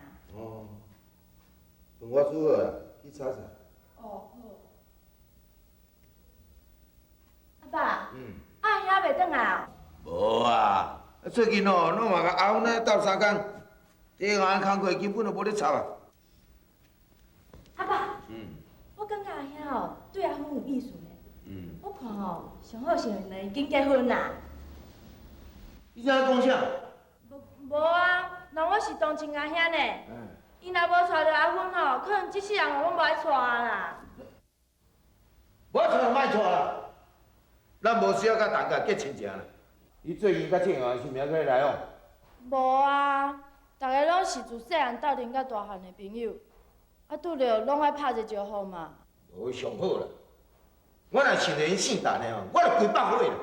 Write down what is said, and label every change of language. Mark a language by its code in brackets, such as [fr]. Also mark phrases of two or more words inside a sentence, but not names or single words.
[nan] 哦，饭我煮好啊，去炒菜。哦，好。阿爸。嗯。阿兄还袂转来哦？无啊，最近哦，拢嘛甲阿阮咧斗相共，这行工课根本就无咧插啊。阿爸。嗯。我感觉阿兄哦，对阿芬有意思呢。嗯。我看哦，上好是两个紧结婚啦。你怎讲啥？无啊，那我是同情阿兄呢。伊若无娶着阿芬吼，可能这世人我拢无爱娶啦。我娶就莫娶啦，咱无需要甲大家结亲情啦。你最近甲这行是名个来往？无啊，大家拢是自细汉斗阵到大汉的朋友，啊拄着拢爱拍一招呼嘛。哦，上好啦。我若想着因姓陈的哦，我就几百岁啦。